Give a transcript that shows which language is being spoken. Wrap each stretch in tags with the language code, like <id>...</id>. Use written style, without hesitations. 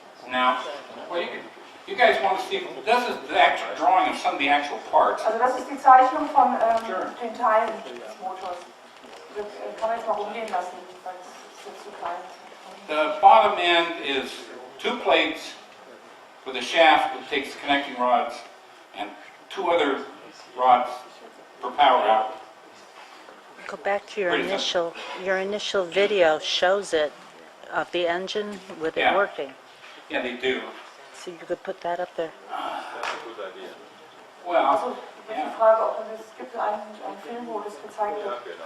<en>Now, well, you guys want to see, this is the actual drawing of some of the actual parts.</en> <de>Also das ist die Zeichnung von den Teilen des Motors. Das kann man jetzt mal rumgehen lassen, weil es ist jetzt zu klein.</de> <en>The bottom end is two plates with a shaft that takes the connecting rods and two other rods for power out. Go back to Pretty simple. your initial video shows it of the engine with it Yeah. working. Yeah, they do. So you could put that up there. Well,</en> <de>Also die Frage, ob es gibt einen Film, wo das gezeigt wird.</de>